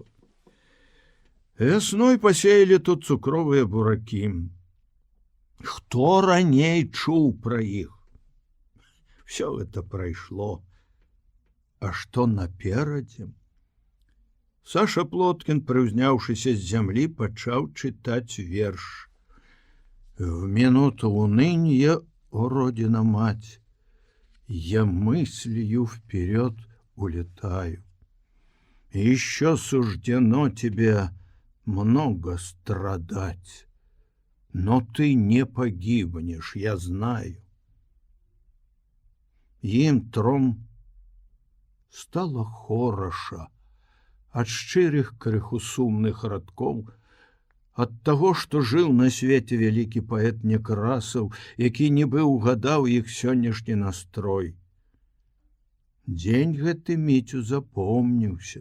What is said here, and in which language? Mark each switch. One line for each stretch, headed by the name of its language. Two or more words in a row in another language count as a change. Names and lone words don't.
Belarusian: Вясной пасеялі тут цукровыя буракі. Хто раней чуў пра іх? Всё гэта прайшло. А што наперадзе? Саша Плоткін, прыўзняўшыся з зямлі, пачаў чытаць верш.
Russian: В минуту уныния, о родина мать, я мыслью вперед улетаю. Еще суждено тебе много страдать, но ты не погибнешь, я знаю.
Belarusian: Им тром стало хораша ад шчырых крыху сумных радкоў, ад таго, што жыў на свеце вялікі паэт Некрасаў, які нібы ўгадаў іх сённяшні настрой. Дзень гэты Міцю запомніўся.